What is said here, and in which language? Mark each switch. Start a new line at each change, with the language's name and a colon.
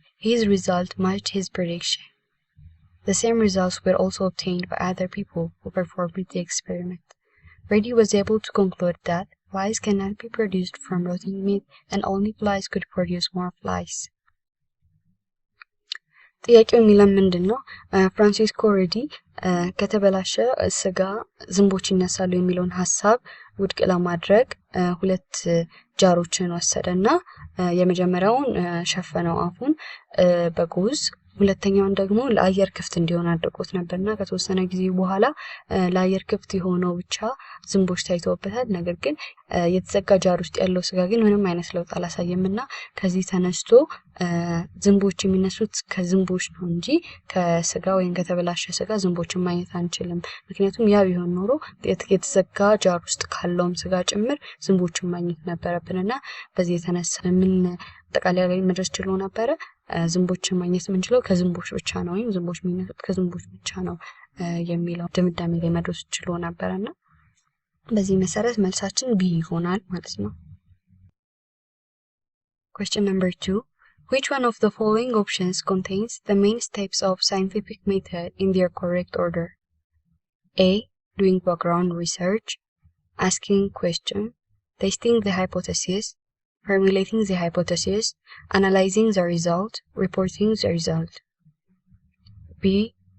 English: His result matched his prediction. The same results were also obtained by other people who performed the experiment. Redi was able to conclude that flies cannot be produced from rotting meat and only flies could produce more flies.
Amharic: ጥያቄው የሚለን ምንድነው? ፍራንሲስኮ ሬዲ ከተበላሸ ስጋ ዝንቦች ይነሳሉ የሚለውን ሐሳብ ውድቅ ለማድረግ ሁለት ጃሮችን ወሰደና የመጀመሪያውን ሸፈነው አፉን በጉዝ ሁለተኛውን ደግሞ ለአየር ክፍት እንዲሆን አድርጎት ነበርና ከተወሰነ ጊዜ በኋላ ለአየር ክፍት የሆነው ብቻ ዝንቦች ታይተውበታል። ነገር ግን የተዘጋ ጃር ውስጥ ያለው ስጋ ግን ምንም አይነት ለውጥ አላሳየምና ከዚህ ተነስቶ ዝንቦች የሚነሱት ከዝንቦች ነው እንጂ ከስጋ ወይም ከተበላሸ ስጋ ዝንቦችን ማግኘት አንችልም። ምክንያቱም ያ ቢሆን ኖሮ የተዘጋ ጃር ውስጥ ካለውም ስጋ ጭምር ዝንቦችን ማግኘት ነበረብንና በዚህ የተነሳ ምን ተቃላይ ላይ መድረስ ችሎ ነበር። ዝንቦችን ማግኘት የምንችለው ከዝንቦች ብቻ ነው ወይም ዝንቦች የሚነሱት ከዝንቦች ብቻ ነው የሚለው ድምዳሜ ላይ መድረስ ችሎ ነበርና በዚህ መሰረት መልሳችን ቢ ይሆናል ማለት ነው።
English: Question number 2. Which one of the following options contains the main steps of scientific method in their correct order? A. Doing background research, asking question, testing the hypothesis, formulating the hypothesis, analyzing the result, reporting the result. B.